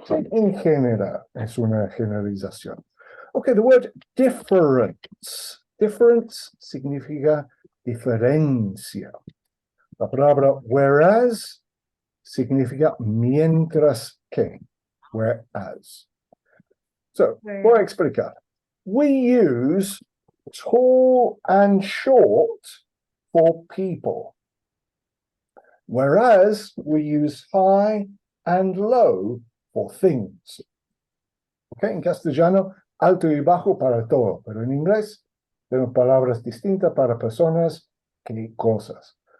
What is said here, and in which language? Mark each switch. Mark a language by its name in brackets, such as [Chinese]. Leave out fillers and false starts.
[Spanish] En general, es una generalización. [English] Okay, the word difference. [Spanish] Difference significa diferencia. La palabra whereas significa mientras que. Whereas. So, voy a explicar. [English] We use tall and short for people, whereas we use high and low for things. Okay, in castellano [Spanish] alto y bajo para todo, pero en inglés tenemos palabras distintas para personas que cosas.